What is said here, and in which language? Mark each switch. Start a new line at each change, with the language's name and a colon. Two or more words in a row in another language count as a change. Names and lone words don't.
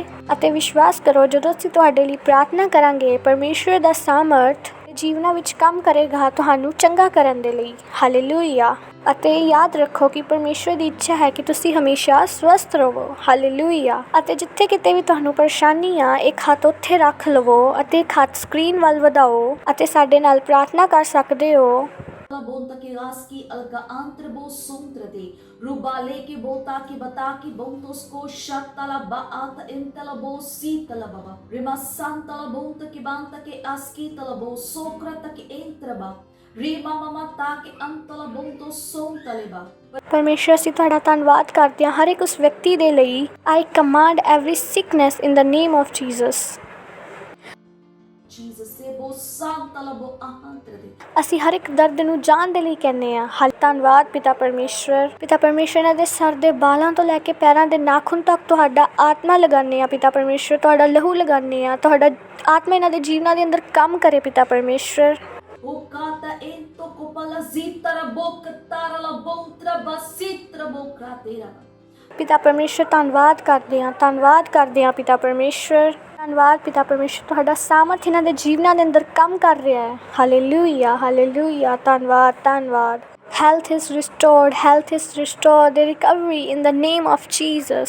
Punjabi: ਅਤੇ ਵਿਸ਼ਵਾਸ ਕਰੋ, ਜਦੋਂ ਅਸੀਂ ਤੁਹਾਡੇ ਲਈ ਪ੍ਰਾਰਥਨਾ ਕਰਾਂਗੇ, ਪਰਮੇਸ਼ਵਰ ਦਾ ਸਾਮਰਥ ਜੀਵਨਾਂ ਵਿੱਚ ਕੰਮ ਕਰੇਗਾ ਤੁਹਾਨੂੰ ਚੰਗਾ ਕਰਨ ਦੇ ਲਈ। ਹਾਲੇਲੂਇਆ। ਅਤੇ ਯਾਦ ਰੱਖੋ ਕਿ ਪਰਮੇਸ਼ਵਰ ਦੀ ਇੱਛਾ ਹੈ ਕਿ ਤੁਸੀਂ ਹਮੇਸ਼ਾ ਸਵਸਥ ਰਹੋ। ਹਾਲੇਲੂਇਆ। ਅਤੇ ਜਿੱਥੇ ਕਿਤੇ ਵੀ ਤੁਹਾਨੂੰ ਪਰੇਸ਼ਾਨੀ ਆ, ਇੱਕ ਹੱਥ ਉੱਥੇ ਰੱਖ ਲਵੋ ਅਤੇ ਇੱਕ ਹੱਥ ਸਕਰੀਨ ਵੱਲ ਵਧਾਓ ਅਤੇ ਸਾਡੇ ਨਾਲ ਪ੍ਰਾਰਥਨਾ ਕਰ ਸਕਦੇ ਹੋ। Bonta ki raski alga antre bo suntre de rubale ki bota ki bata ki bontos ko shatala baata intala bo sitala baba rimasanta la bonta ki banta ki aski tala bo sokrata ki entra ba री मामा माता के अंतला बोंतो सोम तलेबा। ਪਰਮੇਸ਼ਰ ਅਸੀਂ ਤੁਹਾਡਾ ਧੰਨਵਾਦ ਕਰਦੇ ਹਾਂ ਹਰ ਇੱਕ ਉਸ ਵਿਅਕਤੀ ਦੇ ਲਈ।
English: I command every sickness in the name of Jesus. Jesus se bo santala bo ahantra de।
Punjabi: ਅਸੀਂ ਹਰ ਇੱਕ ਦਰਦ ਨੂੰ ਜਾਣ ਦੇ ਲਈ ਕਹਿੰਦੇ ਹਾਂ। ਹਾਲ ਧੰਨਵਾਦ ਪਿਤਾ ਪਰਮੇਸ਼ਰ। ਪਿਤਾ ਪਰਮੇਸ਼ਰ ਇਹਨਾਂ ਦੇ ਸਰ ਦੇ ਬਾਲਾਂ ਤੋਂ ਲੈ ਕੇ ਪੈਰਾਂ ਦੇ ਨਾਖੂਨ ਤੱਕ ਤੁਹਾਡਾ ਆਤਮਾ ਲਗਾਉਂਦੇ ਹਾਂ ਪਿਤਾ ਪਰਮੇਸ਼ਰ। ਤੁਹਾਡਾ ਲਹੂ ਲਗਾਉਂਦੇ ਹਾਂ। ਤੁਹਾਡਾ ਆਤਮਾ ਇਹਨਾਂ ਦੇ ਜੀਵਨਾਂ ਦੇ ਅੰਦਰ ਕੰਮ ਕਰੇ ਪਿਤਾ ਪਰਮੇਸ਼ਰ। O kata ento kopala zitara boka tarala bontra basitra bokra tera। ਪਿਤਾ ਪਰਮੇਸ਼ਰ ਧੰਨਵਾਦ ਕਰਦੇ ਹਾਂ, ਧੰਨਵਾਦ ਕਰਦੇ ਹਾਂ ਪਿਤਾ ਪਰਮੇਸ਼ਰ। ਧੰਨਵਾਦ ਪਿਤਾ ਪਰਮੇਸ਼ਰ ਤੁਹਾਡਾ ਸਾਮਰਥ ਇਹਨਾਂ ਦੇ ਜੀਵਨਾਂ ਦੇ ਅੰਦਰ ਕੰਮ ਕਰ ਰਿਹਾ ਹੈ। ਹਾਲੇਲੂਇਆ ਹਾਲੇਲੂਇਆ ਧੰਨਵਾਦ ਧੰਨਵਾਦ।
English: Health is restored, health is restored, the recovery in the name of Jesus.